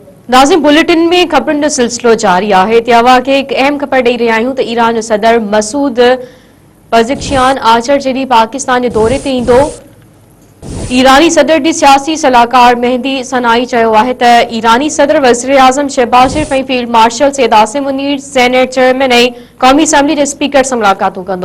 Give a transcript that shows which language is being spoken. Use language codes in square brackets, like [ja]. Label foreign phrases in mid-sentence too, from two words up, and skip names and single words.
[sd] नाज़िम बुलेटिन में खबरुनि जो सिलसिलो जारी है। त्यावा के एक अहम खबर ॾेई रहिया आहियूं त ईरान जो सदर मसूद पज़ेश्कियान आचर जॾहिं पाकिस्तान जे दौरे ते ईंदो, ईरानी सदर जी सियासी सलाहकार मेहदी सनाई चयो आहे त ईरानी सदर वज़ीर आज़म शहबाज शरीफ ऐं [en] field marshal [sd] सैयद आसिम मुनीर, [en] Senate chairman [sd] ऐं क़ौमी असम्बली जे स्पीकर सां मुलाक़ातूं कंदो।